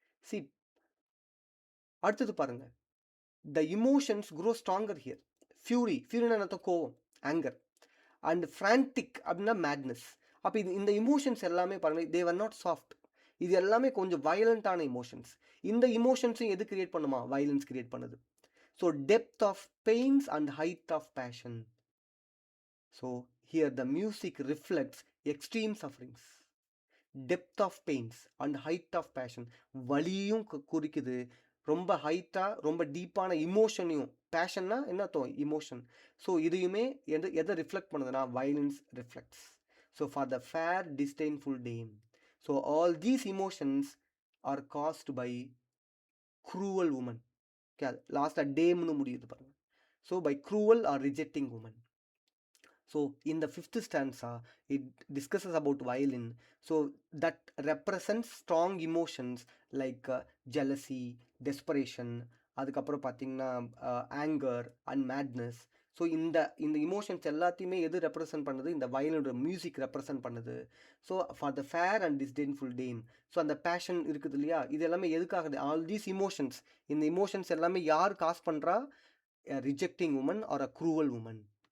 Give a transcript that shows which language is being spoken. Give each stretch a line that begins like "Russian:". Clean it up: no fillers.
English: See,
Tamil: அடுத்தது பாருங்க,
English: the emotions grow stronger here. fury, furyனா கோவம், anger, and frantic அப்படின்னா madness.
Tamil: அப்போ இந்த இமோஷன்ஸ் எல்லாமே பாருங்கள்,
English: They were not soft.
Tamil: இது எல்லாமே கொஞ்சம் வயலண்ட்டான இமோஷன்ஸ். இந்த இமோஷன்ஸும் எது கிரியேட் பண்ணுமா? வயலன்ஸ் கிரியேட் பண்ணுது.
English: So depth of pains and height of passion. So here the music reflects extreme sufferings, depth of pains and height of passion.
Tamil: வலியும் குறிக்குது, ரொம்ப ஹைட்டாக ரொம்ப டீப்பான இமோஷனையும். பேஷன்னா என்ன அர்த்தம்? இமோஷன். ஸோ இதையுமே எதை ரிஃப்ளெக்ட் பண்ணுதுன்னா violence reflects.
English: So for the fair disdainful dame. So all these emotions are cast by cruel woman.
Tamil: Okay, அது லாஸ்ட்டாக டேம்னு முடியுது பாருங்க.
English: So by cruel or rejecting woman. So in the fifth stanza, it discusses about violin. So that represents strong emotions like jealousy, desperation,
Tamil: அதுக்கப்புறம் பார்த்தீங்கன்னா
English: Anger and madness.
Tamil: So இந்த emotions எல்லாத்தையுமே எது represent பண்ணுது? இந்த வயலினோட மியூசிக் ரெப்ரசன்ட் பண்ணுது.
English: So for the fair and disdainful dame.
Tamil: So அந்த fashion இருக்குது இல்லையா, இது எல்லாமே எதுக்காக?
English: all these emotions,
Tamil: இந்த இமோஷன்ஸ் எல்லாமே யார் காஸ் பண்ணுறா?
English: Rejecting woman or a cruel woman.